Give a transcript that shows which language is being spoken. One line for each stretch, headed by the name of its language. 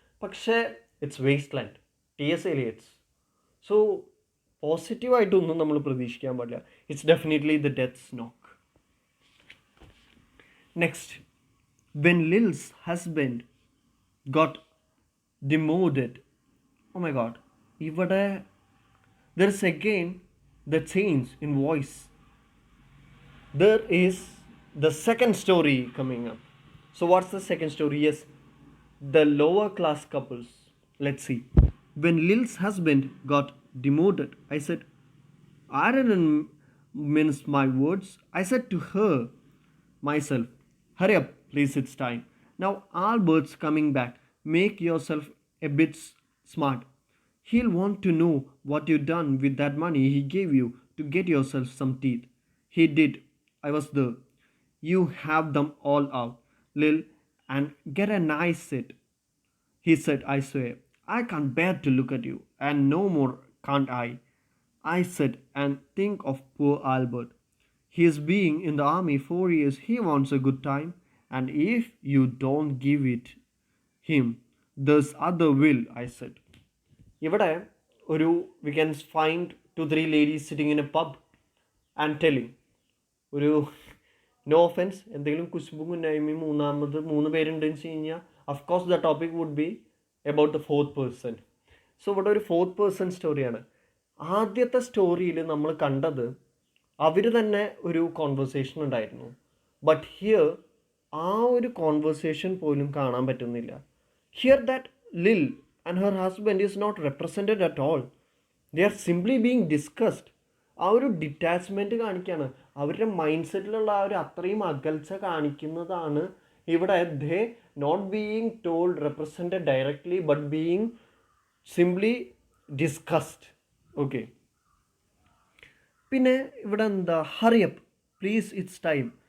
Malayalam: പക്ഷേ
English: it's wasteland,
Malayalam: T S Elliot's. So പോസിറ്റീവായിട്ടൊന്നും നമ്മൾ പ്രതീക്ഷിക്കാൻ പാടില്ല.
English: It's definitely the death's knock. Next, when Lil's husband got demoted. Oh my god. ഇവിടെ there is again the change in voice. There is the second story coming up. So what's the second story? Yes, the lower class couples. Let's see. When Lil's husband got demoted, I said, I didn't mince my words. I said to her myself, hurry up, please, it's time. Now Albert's coming back. Make yourself a bit smart. He'll want to know what you done with that money he gave you to get yourself some teeth. He did. I was there. You have them all out, Lil, and get a nice set. He said, I swear, I can't bear to look at you, and no more can't I. I said, and think of poor Albert. He is being in the army 4 years. He wants a good time, and if you don't give it him, there's other will, I said. ഇവിടെ ഒരു we can find 2-3 ladies sitting in a pub and telling, ഒരു no offence
Malayalam: എന്തെങ്കിലും കുശുമ്പും കുന്നായ്മയും മൂന്ന് പേരുണ്ടെന്ന് വെച്ച് കഴിഞ്ഞാൽ
English: Of course the topic would be about the fourth person.
Malayalam: So ഇവിടെ ഒരു fourth person സ്റ്റോറിയാണ്. ആദ്യത്തെ സ്റ്റോറിയിൽ നമ്മൾ കണ്ടത് അവർ തന്നെ ഒരു കോൺവെർസേഷൻ ഉണ്ടായിരുന്നു.
English: but here
Malayalam: ആ ഒരു കോൺവെർസേഷൻ പോലും കാണാൻ പറ്റുന്നില്ല.
English: Here that Lil and her husband is not represented at all. They are simply being discussed.
Malayalam: ആ ഒരു ഡിറ്റാച്ച്മെൻറ്റ് കാണിക്കുകയാണ്. അവരുടെ മൈൻഡ് സെറ്റിലുള്ള ആ ഒരു അത്രയും അകൽച്ച കാണിക്കുന്നതാണ് ഇവിടെ.
English: They not being told represented directly but being simply discussed.
Malayalam: Okay, പിന്നെ ഇവിടെ എന്താ,
English: Hurry up please it's time.